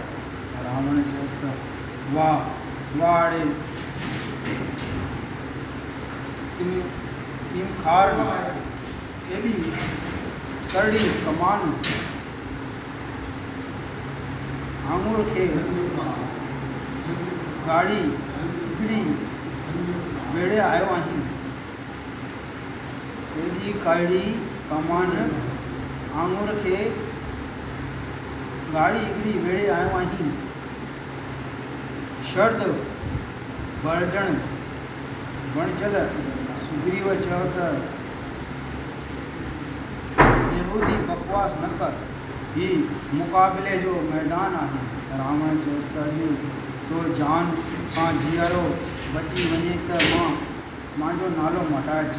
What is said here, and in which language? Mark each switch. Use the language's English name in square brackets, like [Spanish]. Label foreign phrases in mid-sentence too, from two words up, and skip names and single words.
[Sindhi] रावण चयुसि त वाह अड़े तीमखार एॾी करड़ी कमान आङुर खे गाड़ी हिकिड़ी वेड़े आयो आहीं। एॾी करड़ी कमान आङुर खे गाड़ी हिकिड़ी वेड़े आयो आहीं। शर्द बणजल सुग्रीव चयो त बेहूदी बकवास न कर, ही मुक़ाबिले जो मैदान आहे। रावण चयुसि त अॼु तो जान खां जीअरो बची वञे त मुंहिंजो नालो मटाइज।